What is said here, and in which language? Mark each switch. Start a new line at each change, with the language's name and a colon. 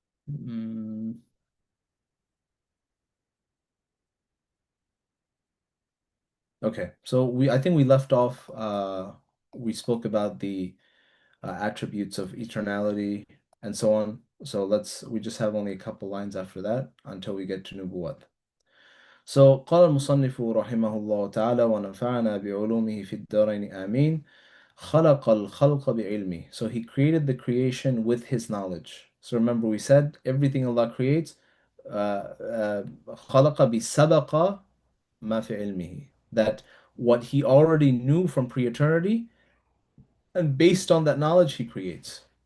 English: Mm, okay, so I think we left off. We spoke about the attributes of eternality and so on. So we just have only a couple lines after that until we get to nubuwat.
Arabic: So قال المصنف رحمه الله تعالى ونفعنا بعلومه في الدارين آمين خلق الخلق بعلمه.
English: So he created the creation with his knowledge. So remember we said everything Allah creates
Arabic: خلق بسبق ما في علمه.
English: That what he already knew from pre-eternity and based on that knowledge he creates.